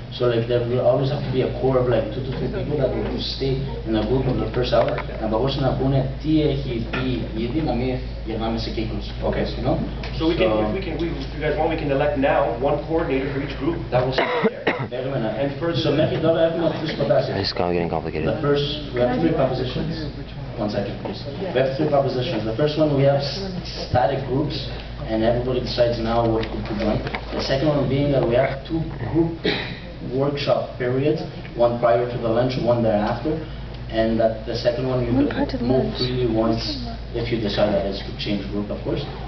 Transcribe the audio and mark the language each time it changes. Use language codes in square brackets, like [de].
[en] So like there will always have to be a core of like 2 to 3 people that will stay in a group of the first hour [el] να μπορούσαν να πούνε τι έχει πει ήδη, να μην γυρνάμε σε κύκλους. [en] Okay. You know? So we can, if you guys want, we can elect now one coordinator for each group. That will sit there. And first, so [el] μέχρι τώρα έχουμε 3 προτάσεις. [en] This is kind of getting complicated. The first, we have 3 propositions. 1 second, please. We have 3 propositions. The first one, we have static groups, and everybody decides now what group to join. The second one being that we have 2 group workshop periods, one prior to the lunch, one thereafter, and that the second one you could move freely once if you decide that it's to change group, of course.